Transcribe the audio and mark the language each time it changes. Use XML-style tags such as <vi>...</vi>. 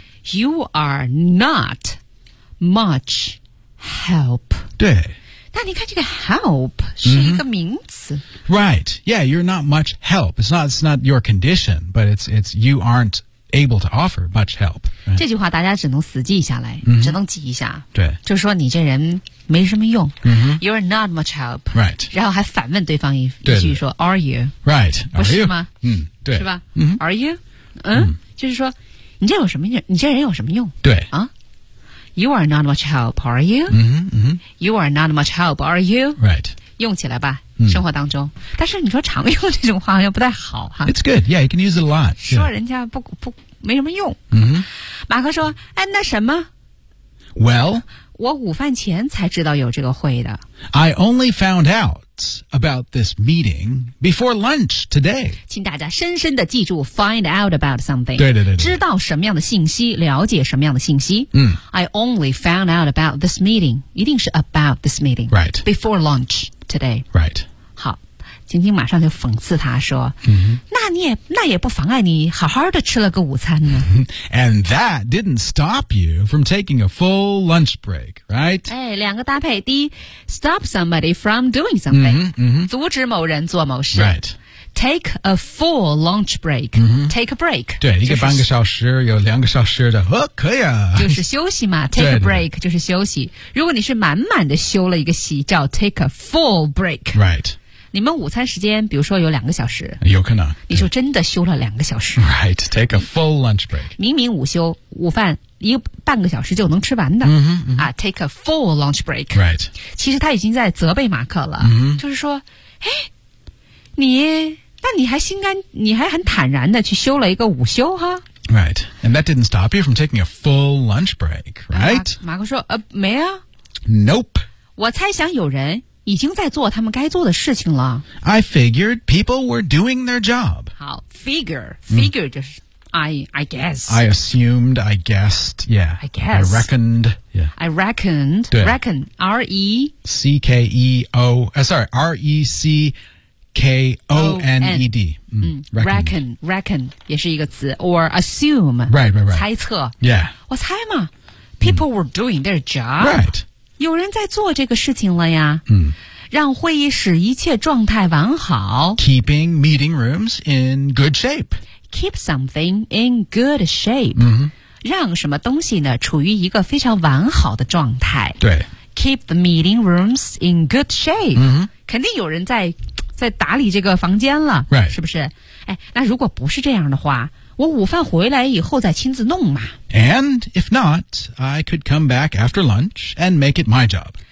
<en>You are not much help.</en> <zh>对。那你看这个 help 是一个名词、</zh> <en>Right, yeah, you're not much help. It's not your condition, but it's you aren't able to offer much help.、</en> <zh>这句话大家只能死记下来、只能记一下。对。就说你这人没什么用。</zh> <en>You're not much help. Right.</en> <zh>然后还反问对方一句说</zh> <en>are you? Right.</en> <zh>不是吗？对。是吧、</zh> <en>Are you?</en> <zh>就是说你这有什么用，你这人有什么用？对。</zh> <en>啊You are not much help, are you? You are not much help, are you? Right.</en> <zh>用起来吧、生活当中。但是你说常用这种话好像不太好哈。</zh> <en>It's good, yeah, you can use it a lot.、Yeah.</en> <zh>说人家不没什么用。马克说哎那什么</zh> <en>Well,</en> <zh>我午饭前才知道有这个会的。</zh> <en>I only found out about this meeting before lunch today.</en> <zh>请大家深深的记住</zh> <en>find out about something.</en> <zh>对对 对, 对。知道什么样的信息，了解什么样的信息。</zh> <en>I only found out about this meeting.</en> <zh>一定是</zh> <en>about this meeting. Right. Before lunch today. Right.</en> <zh>好，晶晶马上就讽刺他说、那也不妨碍你好好的吃了个午餐呢。</zh> <en>And that didn't stop you from taking a full lunch break, right?</en> <zh>哎，两个搭配，第一 ,</zh> <en>stop somebody from doing something,</en> <zh>阻止某人做某事。</zh> <en>Right. Take a full lunch break,、take a break.</en> <zh>对、就是、一个半个小时有两个小时的哦可以啊。就是休息嘛 ,take a break, 就是休息。如果你是满满的休了一个息叫</zh> <en>take a full break. Right.</en> <zh>你们午餐时间比如说有两个小时，有可能你就真的休了两个小时。</zh> <en>Right, take a full lunch break.</en> <zh>明明午休午饭一个半个小时就能吃完的、啊、</zh> <en>take a full lunch break. Right.</en> <zh>其实他已经在责备马克了、就是说哎，你那你还心甘你还很坦然的去休了一个午休哈。</zh> <en>Right, and that didn't stop you from taking a full lunch break, right?</en> <zh>马克说，没啊。</zh> <en>Nope.</en> <zh>我猜想有人已经在做他们该做的事情了。</zh> <en>I figured people were doing their job. 好 figure</en> <zh>就是、</zh> <en>I guess. I assumed, I guessed, yeah. I guess. I reckoned, yeah. I reckoned, reckon, R-E-C-K-E-O, sorry, R-E-C-K-O-N-E-D. Reckon</en> <zh>也是一个词</zh> <en>or assume right.</en> <zh>猜测</zh> <en>yeah</en> <zh>我猜嘛</zh> <en>people were doing their job right</en> <zh>有人在做这个事情了呀、让会议室一切状态完好</zh> <en>keeping meeting rooms in good shape keep something in good shape、</en> <zh>让什么东西呢处于一个非常完好的状态对</zh> <en>keep the meeting rooms in good shape、</en> <zh>肯定有人在打理这个房间了、</zh> <en>right.</en> <zh>是不是哎，那如果不是这样的话我午饭回来以后再亲自弄嘛</zh> <en>And if not I could come back after lunch and make it my job</en>